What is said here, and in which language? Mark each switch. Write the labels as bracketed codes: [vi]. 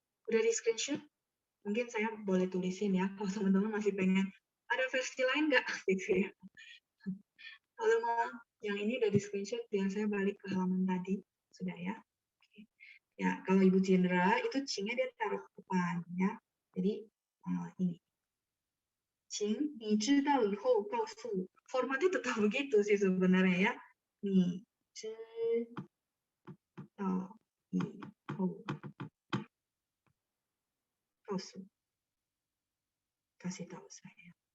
[id] Udah di screenshot? Mungkin saya boleh tulisin ya, kalau teman-teman masih pengen ada versi lain nggak gitu ya. Kalau mau yang ini udah di screenshot, biar saya balik ke halaman tadi. Sudah ya. Oke. Ya, kalau Ibu Cindra itu cingnya dia taruh ke depan ya. Jadi ini. [zh] Cing, 你知道以后告诉我. [id] Formatnya tetap begitu sih sebenarnya ya. [zh] 你知道以后告诉我. Kasih tahu saya.